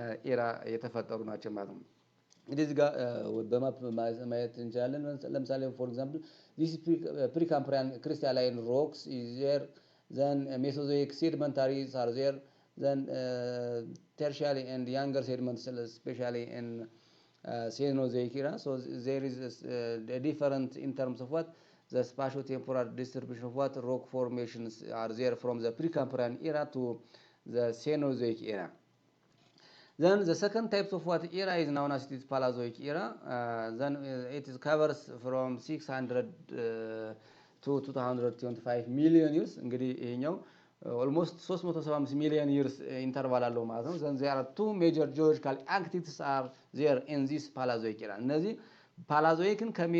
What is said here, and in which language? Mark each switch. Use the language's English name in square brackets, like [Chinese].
[Amharic] ኢራ የተፈጠሩ ናቸው ማለት ነው። እንግዲህ እዚህ ጋር በማፕ ማየት እንችላለን። ለምሳሌ [English] for example this precambrian crystalline rocks is there, then Mesozoic sedimentaries are there, then tertiary and younger sediments especially in Cenozoic era. So there is a different in terms of what the spatio-temporal distribution of what rock formations are there from the Precambrian era to the Cenozoic era. Then the second type of what era is known as it is Paleozoic era. Then it is covers from 600 to 225 million years. እንግዲህ ይሄኛው almost 375 million years interval [Amharic] አለው ማለት ነው። [English] then there are two major geological activities are there in this Paleozoic era። [Amharic] እነዚህ ፓላዞይክን